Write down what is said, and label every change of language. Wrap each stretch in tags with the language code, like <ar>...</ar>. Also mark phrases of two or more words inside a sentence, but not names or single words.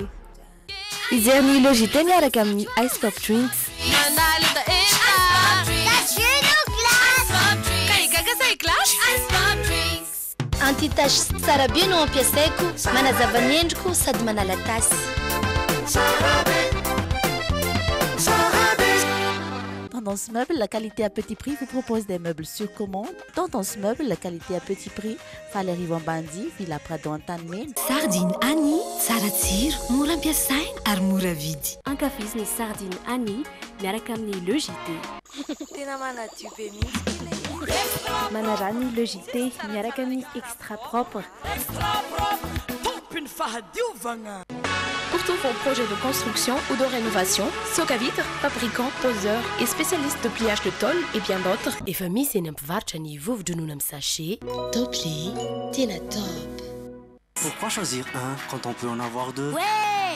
<mg>Izerny Logité miaraka amin'ny Ice Pop Drinks. Anti-tache tsara be no ampiasaiko, manazava ny endriko sady manala tasy.</mg> <fr>Tendance Meuble, la qualité à petit prix, vous propose des meubles sur commande. Tendance Meuble, la qualité à petit prix, Falery Vambandi, Villa Prado Antanimena.</fr> <mg>Sardine Annie, tsara tsiro, mora ampiasaina ary mora vidy. Ankafiziny sardine Annie, miaraka amin'ny Logité. Tena manadio be mihitsy. Manarany Logité miaraka amin'ny Extra Propre.</mg> <fr>Pour tous vos projets de construction ou de rénovation, Socavitre, fabricant, poseur et spécialiste de pliage de tôle et bien d'autres. Et famille, c'est un</fr> <mg>mpivarotra ny vovo-dronoina amin'ny sachet. Topli, tena top.</mg> <fr>Pourquoi choisir un quand on peut en avoir deux? Ouais!</fr>